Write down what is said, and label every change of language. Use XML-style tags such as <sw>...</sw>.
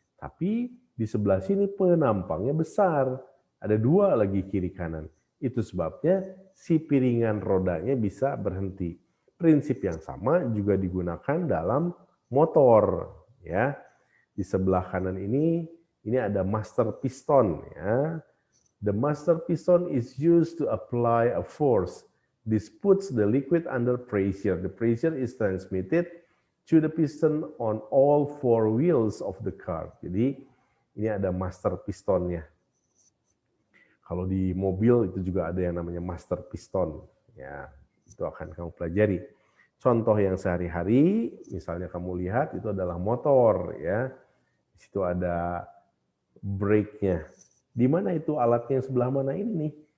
<id>Tapi di sebelah sini penampangnya besar. Ada dua lagi kiri kanan. Itu sebabnya si piringan rodanya bisa berhenti. Prinsip yang sama juga digunakan dalam motor. Ya, di sebelah kanan ini ada master piston. Ya.</id> <en>The master piston is used to apply a force. This puts the liquid under pressure. The pressure is transmitted to the piston on all four wheels of the car.</en> <id>Jadi ini ada master pistonnya. Kalau di mobil itu juga ada yang namanya master piston. Ya, itu akan kamu pelajari. Contoh yang sehari-hari, misalnya kamu lihat itu adalah motor, ya. Di situ ada brake-nya. Di mana itu alatnya yang sebelah mana ini nih?</id>